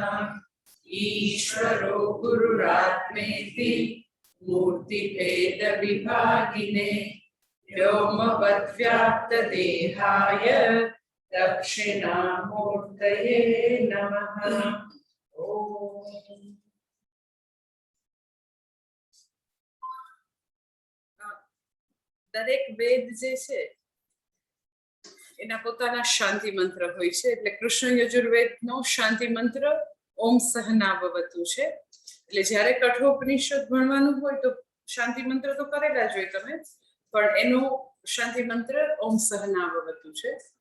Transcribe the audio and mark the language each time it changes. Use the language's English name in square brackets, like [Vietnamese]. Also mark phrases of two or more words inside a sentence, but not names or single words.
[Sanskrit] ईश्वरो गुरुरात्मेति मूर्तिभेद विभागिने व्योमवद्व्याप्तदेहाय दक्षिणामूर्तये नमः. ओम. [Gujarati] દરેક વેદ જે છે એના પોતાના શાંતિ મંત્ર હોય છે. એટલે કૃષ્ણ યજુર્વેદનો શાંતિ મંત્ર [Sanskrit] ओम सहनाववतु [Gujarati] છે. એટલે જ્યારે કઠોપનિષદ ભણવાનું હોય તો શાંતિ મંત્ર તો કરેલા જ હોય તમે, પણ એનો શાંતિ મંત્ર [Sanskrit] ओम सहनाववतु [Gujarati] છે.